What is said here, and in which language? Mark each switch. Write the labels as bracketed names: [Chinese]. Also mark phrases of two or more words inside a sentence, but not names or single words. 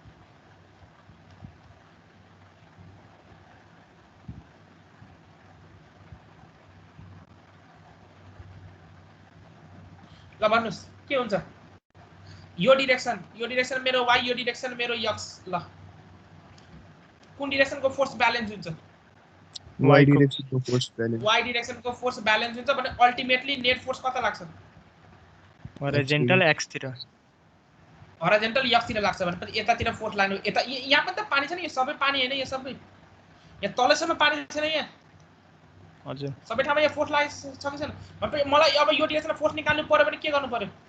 [Nepali] ल भन्नुस् के हुन्छ? यो डिरेक्सन मेरो y, यो डिरेक्सन मेरो x। ल कुन डिरेक्सनको [English] force balance [Nepali] हुन्छ? [English] Y direction को force balance. [Nepali] y डिरेक्सनको [English] force balance [Nepali] हुन्छ भने [English] ultimately net force [Nepali] कता लाग्छ? हराइजन्टल x तिर, हराइजन्टल x तिर लाग्छ भने यतातिर फोर्स लाग्नु। यता यहाँ पनि त पानी छ नि, यो सबै पानी हैन, यो सबै यहाँ तलसम्म पानी छैन यहाँ। हजुर सबै ठाउँमा यहाँ फोर्स लागेको छ कि छैन? भने मलाई अब यो डिरेक्सनमा फोर्स निकाल्नु पर्यो भने के गर्नु पर्यो?